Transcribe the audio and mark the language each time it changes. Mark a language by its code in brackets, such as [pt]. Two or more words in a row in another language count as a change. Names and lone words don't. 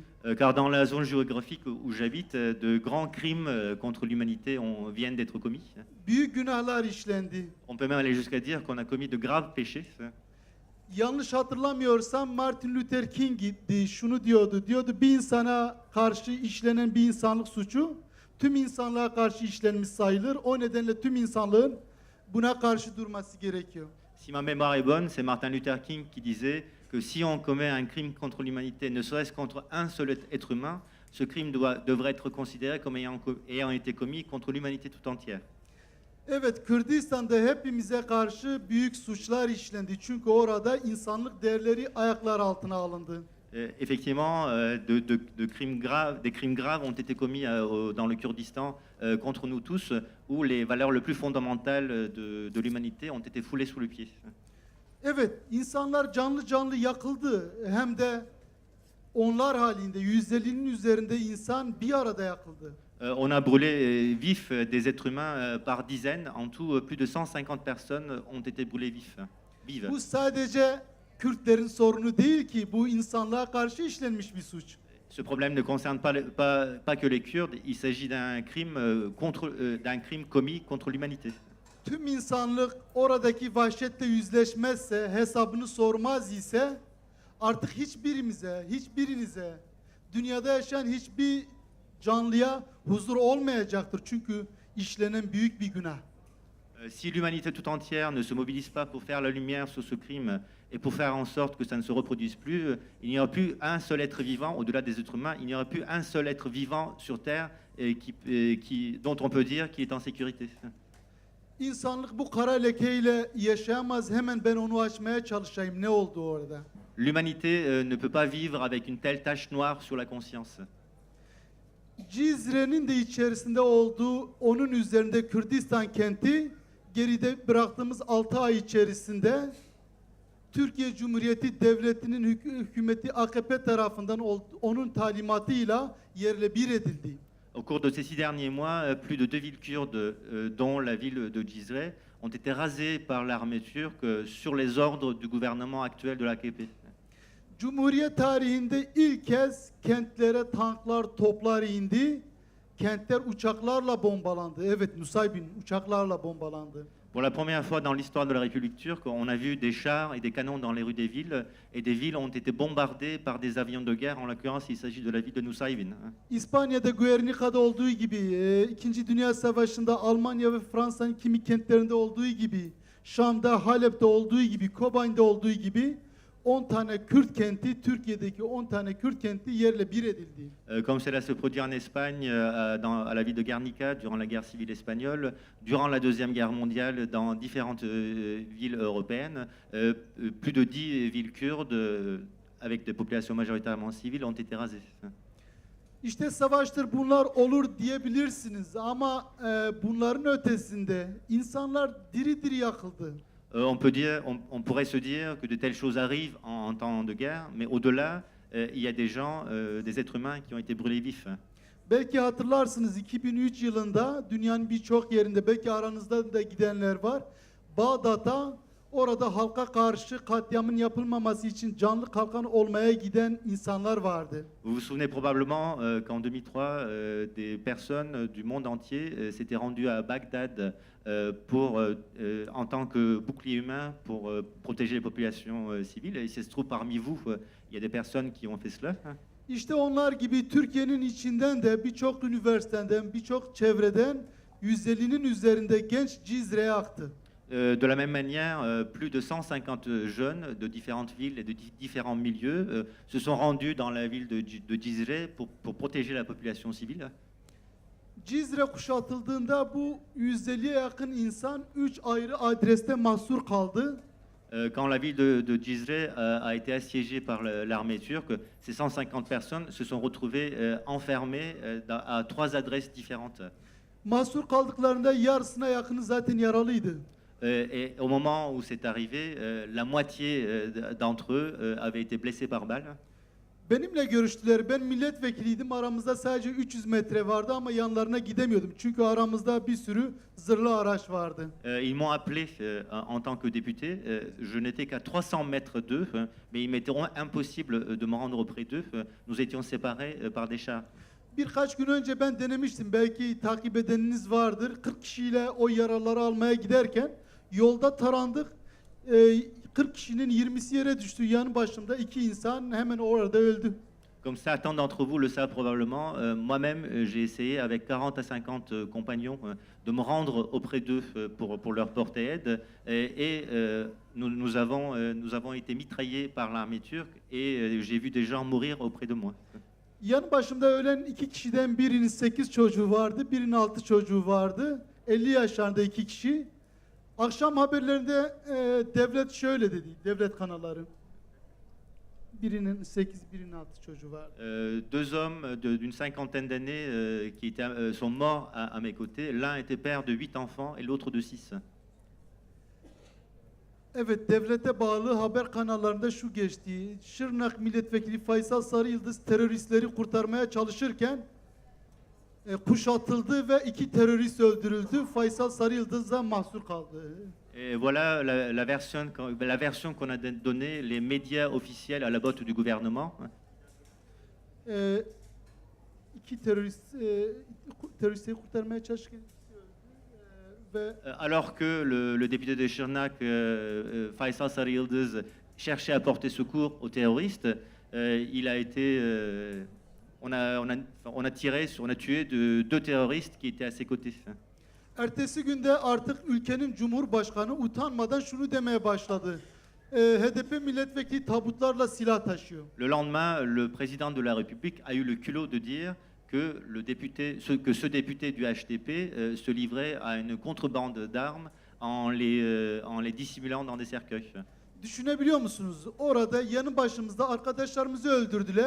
[fr] Car dans la zone géographique où j'habite, de grands crimes contre l'humanité viennent d'être commis. [tr] Büyük günahlar işlendi. [fr] On peut même aller jusqu'à dire qu'on a commis de graves péchés. [tr] Yanlış hatırlamıyorsam Martin Luther King şunu diyordu. Diyordu bir insana karşı işlenen bir insanlık suçu tüm insanlığa karşı işlenmiş sayılır. O nedenle tüm insanlığın buna karşı durması gerekiyor. [fr] Si ma mémoire est bonne, c'est Martin Luther King qui disait que si on commet un crime contre l'humanité, ne serait-ce contre un seul être humain, ce crime devrait être considéré comme ayant été commis contre l'humanité tout entière. [tr] Evet, Kürdistan'da hepimize karşı büyük suçlar işlendi. Çünkü orada insanlık değerleri ayaklar altına alındı. [fr] Effectivement, des crimes graves ont été commis dans le Kurdistan contre nous tous, où les valeurs les plus fondamentales de l'humanité ont été foulées sous le pied. [tr] Evet, insanlar canlı canlı yakıldı. Hem de onlar halinde 150'nin üzerinde insan bir arada yakıldı. [fr] On a brûlé vifs des êtres humains par dizaines. En tout, plus de 150 personnes ont été brûlées vives. [tr] Bu sadece Kürtlerin sorunu değil ki, bu insanlığa karşı işlenmiş bir suç. [fr] Ce problème ne concerne pas que les Kurdes, il s'agit d'un crime commis contre l'humanité. [tr] Tüm insanlık oradaki vahşetle yüzleşmezse, hesabını sormaz ise artık hiçbirinize, dünyada yaşayan hiçbir canlıya huzur olmayacaktır. Çünkü işlenen büyük bir günah. [fr] Si l'humanité tout entière ne se mobilise pas pour faire la lumière sur ce crime et pour faire en sorte que ça ne se reproduise plus, il n'y aura plus un seul être vivant au-delà des êtres humains, il n'y aura plus un seul être vivant sur Terre dont on peut dire qu'il est en sécurité. [tr] İnsanlık bu kara lekeyle yaşayamaz. Hemen ben onu açmaya çalışayım. Ne oldu orada? [fr] L'humanité ne peut pas vivre avec une telle tache noire sur la conscience. [tr] Cizre'nin de içerisinde olduğu onun üzerinde Kürdistan kenti geride bıraktığımız 6 ay içerisinde Türkiye Cumhuriyeti Devleti'nin hükümeti AKP tarafından onun talimatıyla yerle bir edildi. [fr] Au cours de ces 6 derniers mois, plus de 2 villes kurdes, dont la ville de Cizre, ont été rasées par l'armée turque sur les ordres du gouvernement actuel de l'AKP. [tr] Cumhuriyet tarihinde ilk kez kentlere tanklar, toplar indi. Kentler uçaklarla bombalandı. Evet, Nusaybin uçaklarla bombalandı. [fr] Pour la première fois dans l'histoire de la République turque, on a vu des chars et des canons dans les rues des villes, et des villes ont été bombardées par des avions de guerre. En l'occurrence, il s'agit de la ville de Nusaybin. [tr] İspanya'da Guernica'da olduğu gibi, İkinci Dünya Savaşı'nda Almanya ve Fransa'nın kimi kentlerinde olduğu gibi, Şam'da, Halep'te olduğu gibi, Kobane'de olduğu gibi 10 tane Kürt kenti, Türkiye'deki 10 tane Kürt kenti yerle bir edildi. [fr] Comme cela se produit en Espagne, à la ville de Guernica, durant la guerre civile espagnole, durant la Deuxième Guerre mondiale, dans différentes villes européennes, plus de 10 villes kurdes, avec des populations majoritairement civiles, ont été rasées. [tr] İşte savaştır bunlar olur diyebilirsiniz ama bunların ötesinde insanlar diri diri yakıldı. [fr] On pourrait se dire que de telles choses arrivent en temps de guerre, mais au-delà, il y a des gens, des êtres humains qui ont été brûlés vifs. [tr] Belki hatırlarsınız 2003 yılında dünyanın birçok yerinde, belki aranızda da gidenler var. Bağdat'a orada halka karşı katliamın yapılmaması için canlı kalkan olmaya giden insanlar vardı. [fr] Vous vous souvenez probablement qu'en 2003, des personnes du monde entier s'étaient rendues à Bagdad en tant que bouclier humain pour protéger les populations civiles. Et si se trouve parmi vous, il y a des personnes qui ont fait cela. [tr] İşte onlar gibi Türkiye'nin içinden de birçok üniversiteden, birçok çevreden 150'nin üzerinde genç Cizre'ye aktı. [fr] De la même manière, plus de 150 jeunes de différentes villes et de différents milieux se sont rendus dans la ville de Cizre pour protéger la population civile. [tr] Cizre kuşatıldığında bu 150'ye yakın insan 3 ayrı adreste mahsur kaldı. [fr] Quand la ville de Cizre a été assiégée par l'armée turque, ces 150 personnes se sont retrouvées enfermées à 3 adresses différentes. [tr] Mahsur kaldıklarında yarısına yakını zaten yaralıydı. [fr] Et au moment où c'est arrivé, la moitié d'entre eux avaient été blessés par balle. [tr] Benimle görüştüler. Ben milletvekiliydim. Aramızda sadece 300 metre vardı ama yanlarına gidemiyordum. Çünkü aramızda bir sürü zırhlı araç vardı. [fr] Ils m'ont appelé en tant que député. Je n'étais qu'à 300 mètres d'eux, mais il m'était impossible de me rendre auprès d'eux. Nous étions séparés par des chars. [tr] Birkaç gün önce ben denemiştim. Belki takip edeniniz vardır. 40 kişiyle o yaraları almaya giderken yolda tarandık. 40 kişinin 20'si yere düştü. Yanı başımda 2 insan hemen orada öldü. [fr] Comme certains d'entre vous le savent probablement, moi-même j'ai essayé avec 40 à 50 compagnons de me rendre auprès d'eux pour leur porter aide. Nous avons été mitraillés par l'armée turque et j'ai vu des gens mourir auprès de moi. [tr] Yanı başımda ölen 2 kişiden birinin 8 çocuğu vardı, birinin 6 çocuğu vardı. 50 yaşlarında 2 kişi. Akşam haberlerinde devlet şöyle dedi, devlet kanalları. Birinin 8, birinin 6 çocuğu vardı. [fr] Deux hommes d'une cinquantaine d'années qui sont morts à mes côtés. L'un était père de 8 enfants et l'autre de 6. [tr] Evet, devlete bağlı haber kanallarında şu geçti. Şırnak Milletvekili Faysal Sarıyıldız teröristleri kurtarmaya çalışırken kuşatıldı ve 2 terörist öldürüldü. Faysal Sarıyıldız da mahsur kaldı. [fr] Et voilà la version qu'on a donnée les médias officiels à la botte du gouvernement. [tr] 2 teröristi kurtarmaya çalışırken ve [fr] Alors que le député de Şırnak, Faysal Sarıyıldız, cherchait à porter secours aux terroristes, on a tué 2 terroristes qui étaient à ses côtés. [tr] ertesi günde artık ülkenin cumhurbaşkanı utanmadan şunu demeye başladı. HDP milletvekili tabutlarla silah taşıyor. [fr] Le lendemain, le président de la République a eu le culot de dire que ce député du HDP se livrait à une contrebande d'armes en les dissimulant dans des cercueils. [tr] Düşünebiliyor musunuz? Orada yanı başımızda arkadaşlarımızı öldürdüler.